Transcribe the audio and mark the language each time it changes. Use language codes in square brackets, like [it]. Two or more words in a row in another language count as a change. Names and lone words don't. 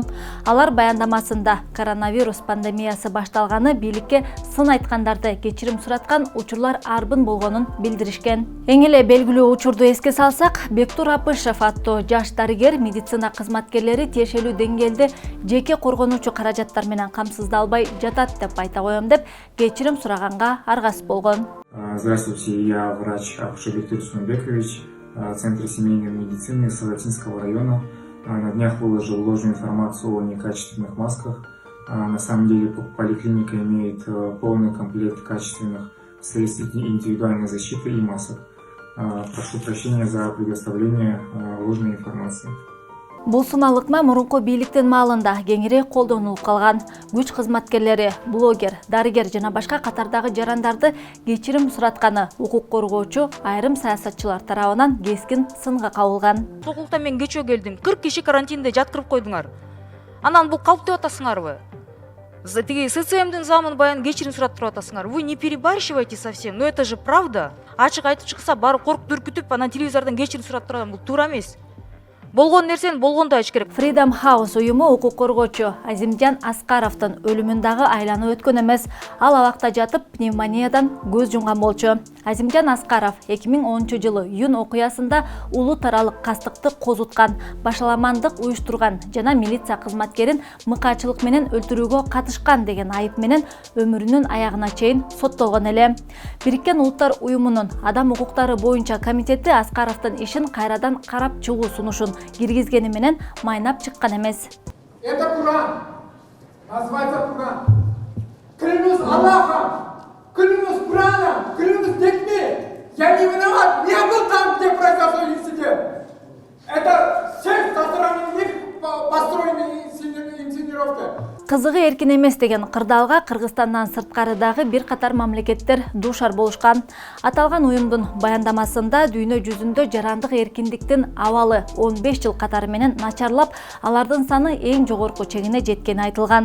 [ky] Алар баяндамасында коронавирус пандемиясы башталганы бийликке сын айткандарды кечирим сураткан учурлар арбын болгонун билдиришкен. Эң эле белгилүү учурду эске салсак, Бектур Апышев аттуу жаш дарыгер медицина кызматкерлери тиешелүү деңгээлде жеке коргонуучу каражаттар менен камсыздалбай жатат деп айта коем деп кечирим сураганга аргасыз болгон. [ru] Здравствуйте, я врач-акушер Бектур Сунбекович, Центра семейной медицины Салатинского района. На днях выложил ложную информацию о некачественных масках. На самом деле поликлиника имеет полный комплект качественных средств индивидуальной защиты и масок. Прошу прощения за предоставление ложной информации. [ky] Бул сыналыкма мурунку бийликтин маалында кеңири колдонулуп калган. Күч кызматкерлери, блогер, дарыгер жана башка катардагы жарандарды кечирим суратканы укук коргоочу айрым саясатчылар тарабынан кескин сынга кабылган. Сокулукта мен кечөө келдим. 40 киши карантинде жаткырып койдуңар. Анан бул калп деп атасыңарбы? Тиги СЦМдин замын баян кечирим сураттырып атасыңар. [ru] Вы не перебарщивайте совсем. Но это же правда. [ky] Ачык айтып чыкса баары коркуп үркүтүп, анан телевизордон кечирим сураттырган бул туура эмес. Болгон нерсени болгондой айтыш керек. Freedom House уюму укук коргоочу Азимжан Аскаровдун өлүмүн дагы айланып өткөн эмес. Ал абакта жатып пневмониядан көз жумган болчу. Азимжан Аскаров 2010 жылы июнь окуясында улуу таралык кастыкты козуткан, башаламандык уюштурган жана милиция кызматкерин мыкаачылык менен өлтүрүүгө катышкан деген айып менен өмүрүнүн аягына чейин соттолгон эле. Бириккен Улуттар уюмунун адам укуктары боюнча комитети Аскаровдун ишин кайрадан карап чыгуу сунушун киргизгени менен майнап чыккан эмес. [ru] Это Куран. Называется Куран. Клянусь Аллахом, клянусь Кураном, клянусь детьми. Я не виноват, не был там, где произошел инцидент. Это все со стороны них построены инсценировки. [ky] Кызыгы эркин эмес деген кырдаалга Кыргызстандан сырткары дагы бир катар мамлекеттер дуушар болушкан. Аталган уюмдун баяндамасында дүйнө жүзүндө жарандык эркиндиктин абалы 15 жыл катары менен начарлап, алардын саны эң жогорку чегине жеткени айтылган.